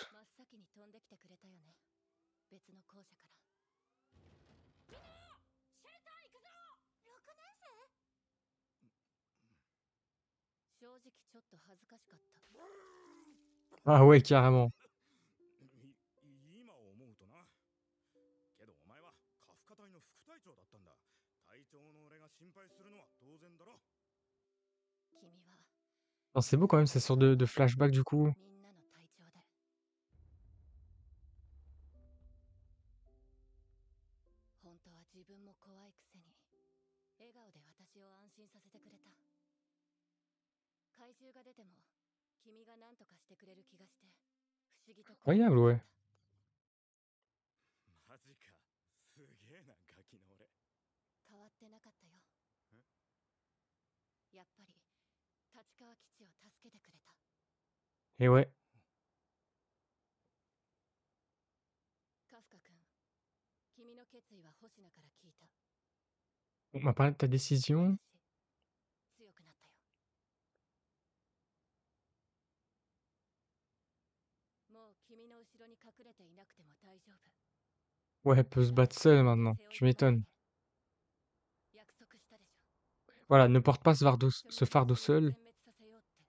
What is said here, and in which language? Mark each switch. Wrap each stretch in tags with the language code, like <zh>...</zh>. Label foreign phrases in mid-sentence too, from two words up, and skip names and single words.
<ja>真っ先に飛んできてくれたよね。別の校舎から。みんな、シェルター行くぞ。 6年生？正直ちょっと恥ずかしかった。</ja> <fr>Ah ouais, carrément.</fr> <ja>今思うとな。けどお前はカフカ隊の副隊長だったんだ。隊長の俺が心配するのは当然だろ。君は</ja> <fr>Non, c'est beau quand même, ces sortes de flashbacks du coup.</fr> <ja>みんなの隊長で。本当は自分も怖いくせに笑顔で私を安心させてくれた。怪獣が出ても君が何とかしてくれる気がして不思議と怖くなかった。</ja> <fr>Incroyable, ouais.</fr> <ja>マジか。すげえな、ガキの俺。変わってなかったよ。やっぱり立川基地を助けてくれた。</ja> <fr>Et ouais.</fr> <ja>カフカ君、君の決意は星名から聞いた。</ja> <fr>On m'a parlé de ta décision.</fr> <ja>私、強くなったよ。もう君の後ろに隠れていなくても大丈夫。</ja> <fr>Ouais, elle peut se battre seule maintenant. Tu m'étonnes.</fr> <ja>約束したでしょ。</ja> <fr>Voilà, ne porte pas ce fardeau seul.</fr> <ja>全滅させようって。</ja>